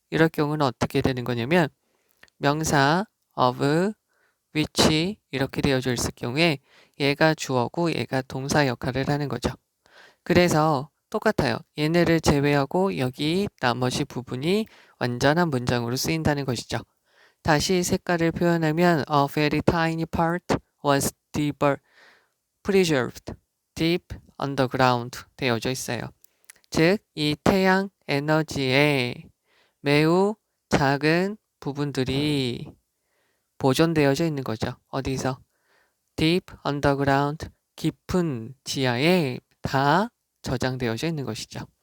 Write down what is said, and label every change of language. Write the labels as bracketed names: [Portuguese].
[Korean] 이럴 경우는 어떻게 되는 거냐면 명사 of which 이렇게 되어져 있을 경우에 얘가 주어고 얘가 동사 역할을 하는 거죠. 그래서 똑같아요. 얘네를 제외하고 여기 나머지 부분이 완전한 문장으로 쓰인다는 것이죠. 다시 색깔을 표현하면 [English] a very tiny part was preserved deep underground [Korean] 되어져 있어요. 즉, 이 태양 에너지의 매우 작은 부분들이 보존되어져 있는 거죠. 어디서? deep underground, 깊은 지하에 다 저장되어져 있는 것이죠.